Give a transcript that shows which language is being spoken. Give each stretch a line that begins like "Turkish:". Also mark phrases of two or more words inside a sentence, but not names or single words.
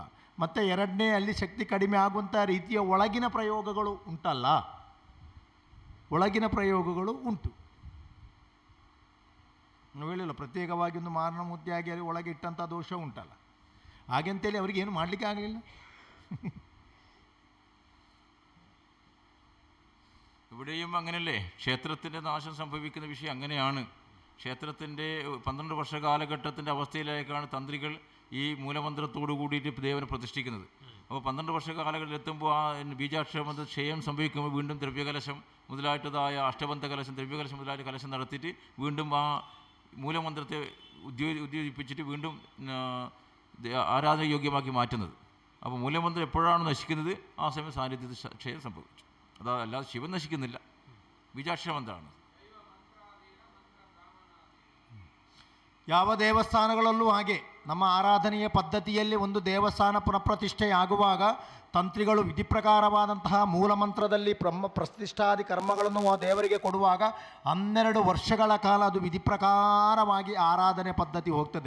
Kannada: ಮತ್ತು 2ನೇ ಅಲ್ಲಿ ಶಕ್ತಿ ಕಡಿಮೆ ಆಗುವಂಥ ರೀತಿಯ ಒಳಗಿನ ಪ್ರಯೋಗಗಳು ಉಂಟಲ್ಲ, ಒಳಗಿನ ಪ್ರಯೋಗಗಳು ಉಂಟು. ನಾವು ಹೇಳಿಲ್ಲ, ಪ್ರತ್ಯೇಕವಾಗಿ ಒಂದು ಮಾರಣ ಮುದ್ದೆಯಾಗಿ ಅಲ್ಲಿ ಒಳಗೆ ಇಟ್ಟಂಥ ದೋಷ ಉಂಟಲ್ಲ. ಹಾಗೆಂತೇಳಿ ಅವ್ರಿಗೇನು ಮಾಡಲಿಕ್ಕೆ ಆಗಲಿಲ್ಲ.
Malayalam: ഇവിടെയും അങ്ങനെയല്ലേ, ക്ഷേത്രത്തിൻ്റെ നാശം സംഭവിക്കുന്ന വിഷയം അങ്ങനെയാണ്. ക്ഷേത്രത്തിൻ്റെ 12 വർഷ കാലഘട്ടത്തിൻ്റെ അവസ്ഥയിലേക്കാണ് തന്ത്രികൾ ഈ മൂലമന്ത്രത്തോടു കൂടിയിട്ട് ദേവനെ പ്രതിഷ്ഠിക്കുന്നത്. അപ്പോൾ 12 വർഷ കാലഘട്ടത്തിലെത്തുമ്പോൾ ആ ബീജാക്ഷരമന്ത്രം ക്ഷയം സംഭവിക്കുമ്പോൾ വീണ്ടും ദ്രവ്യകലശം മുതലായിട്ടതായ അഷ്ടബന്ധ കലശം, ദ്രവ്യകലശം മുതലായിട്ട് കലശം നടത്തിയിട്ട് വീണ്ടും ആ മൂലമന്ത്രത്തെ ഉദ്യോജിപ്പിച്ചിട്ട് വീണ്ടും ആരാധനയോഗ്യമാക്കി മാറ്റുന്നത്. അപ്പോൾ മൂലമന്ത്രം എപ്പോഴാണ് നശിക്കുന്നത്? ആ സമയം സാന്നിധ്യത്തിൽ ക്ഷയം സംഭവിച്ചു. അല്ലാതെ ശിവൻ നശിക്കുന്നില്ല, ബീജാക്ഷരമന്ത്രമാണ്.
Kannada: ಯಾವ ದೇವಸ್ಥಾನಗಳಲ್ಲೂ ಹಾಗೆ ನಮ್ಮ ಆರಾಧನೆಯ ಪದ್ಧತಿಯಲ್ಲಿ ಒಂದು ದೇವಸ್ಥಾನ ಪುನಃಪ್ರತಿಷ್ಠೆಯಾಗುವಾಗ ತಂತ್ರಿಗಳು ವಿಧಿ ಪ್ರಕಾರವಾದಂತಹ ಮೂಲಮಂತ್ರದಲ್ಲಿ ಪ್ರತಿಷ್ಠಾದಿ ಕರ್ಮಗಳನ್ನು ಆ ದೇವರಿಗೆ ಕೊಡುವಾಗ 12 ವರ್ಷಗಳ ಕಾಲ ಅದು ವಿಧಿ ಪ್ರಕಾರವಾಗಿ ಆರಾಧನೆ ಪದ್ಧತಿ ಹೋಗ್ತದೆ.